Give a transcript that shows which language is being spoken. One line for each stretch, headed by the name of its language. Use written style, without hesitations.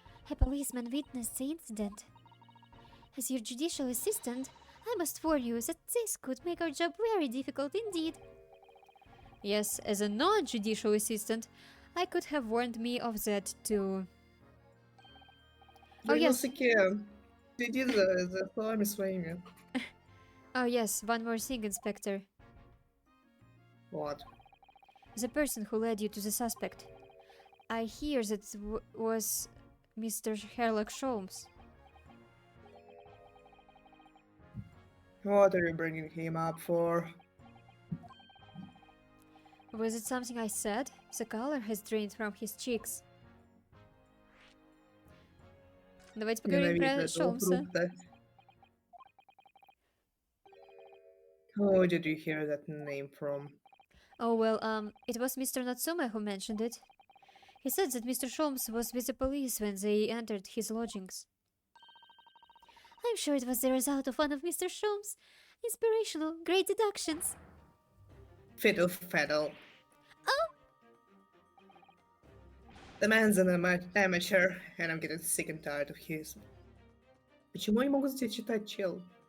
English: A policeman witnessed the incident. As your judicial assistant, I must warn you that this could make our job very difficult indeed. Yes, as a non-judicial assistant, I could have warned me of that too. Oh, yes.
Russian: Следи за словами своими.
English: Oh yes, one more thing, Inspector. What? The person who led you to the suspect. I hear that was Mr. Sherlock Holmes. What are you bringing him up for? Was it something I said? The color has drained from his cheeks.
Russian: Давайте поговорим про Ненавижу этого Холмса. фрукта.
English: Who did you hear that name from? Oh well, it was Mr. Natsume who mentioned it. He said that Mr. Holmes was with the police when they entered his lodgings. I'm sure it was the result of one of Mr. Sholmes' inspirational great deductions. Fiddle faddle. Oh! The man's an amateur, and I'm getting sick and tired of his...
Russian: Почему я не могу здесь читать, чел?